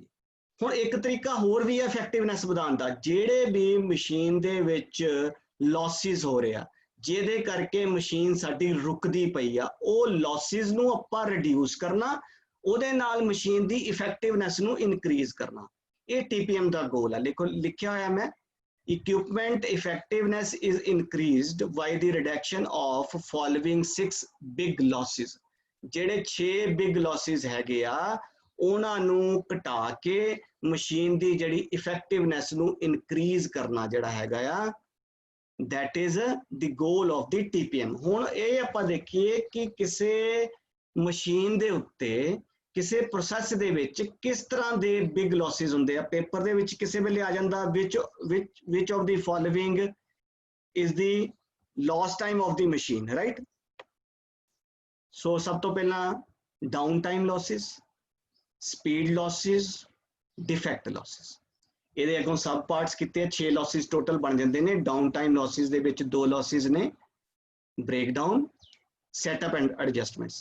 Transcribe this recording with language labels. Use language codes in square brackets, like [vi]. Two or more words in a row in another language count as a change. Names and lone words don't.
[pa] ਹੁਣ ਇੱਕ ਤਰੀਕਾ ਹੋਰ ਵੀ ਹੈ ਇਫੈਕਟਿਵਨੈਸ ਵਧਾਉਣ ਦਾ, ਜਿਹੜੇ ਵੀ ਮਸ਼ੀਨ ਦੇ ਵਿੱਚ ਲੌਸਿਸ ਹੋ ਰਿਹਾ ਜਿਹਦੇ ਕਰਕੇ ਮਸ਼ੀਨ ਸਾਡੀ ਰੁਕਦੀ ਪਈ ਆ, ਉਹ ਲੌਸਿਸ ਨੂੰ ਆਪਾਂ ਰਿਡਿਊਸ ਕਰਨਾ, ਉਹਦੇ ਨਾਲ ਮਸ਼ੀਨ ਦੀ ਇਫੈਕਟਿਵਨੈਸ ਨੂੰ ਇਨਕਰੀਜ਼ ਕਰਨਾ। ਇਹ TPM ਦਾ ਗੋਲ ਹੈ। ਦੇਖੋ ਲਿਖਿਆ ਹੋਇਆ ਮੈਂ, [en] equipment effectiveness is increased by the reduction of following 6 big losses। [pa] ਜਿਹੜੇ 6 [en] big losses [pa] ਹੈਗੇ ਆ ਉਹਨਾਂ ਨੂੰ ਘਟਾ ਕੇ ਮਸ਼ੀਨ ਦੀ ਜਿਹੜੀ ਇਫੈਕਟਿਵਨੈਸ ਨੂੰ ਇਨਕਰੀਜ਼ ਕਰਨਾ ਜਿਹੜਾ ਹੈਗਾ ਆ, [en] that is the goal of the TPM। [pa] ਹੁਣ ਇਹ ਆਪਾਂ ਦੇਖੀਏ ਕਿ ਕਿਸੇ ਮਸ਼ੀਨ ਦੇ ਉੱਤੇ, ਕਿਸੇ ਪ੍ਰੋਸੈਸ ਦੇ ਵਿੱਚ ਕਿਸ ਤਰ੍ਹਾਂ ਦੇ [en] big losses [pa] ਹੁੰਦੇ ਆ। ਪੇਪਰ ਦੇ ਵਿੱਚ ਕਿਸੇ ਵੇਲੇ ਆ ਜਾਂਦਾ [en] which of the following is the lost time of the machine, right? [pa] ਸੋ ਸਭ ਤੋਂ ਪਹਿਲਾਂ [en] down time losses, speed losses, defect losses. [pa] ਇਹਦੇ ਅੱਗੋਂ [en] sub parts [pa] ਕੀਤੇ 6 ਲੌਸਿਸ ਟੋਟਲ ਬਣ ਜਾਂਦੇ ਨੇ। [en] down time losses [pa] ਦੇ ਵਿੱਚ 2 ਲੌਸਿਸ ਨੇ, [en] breakdown, setup and adjustments.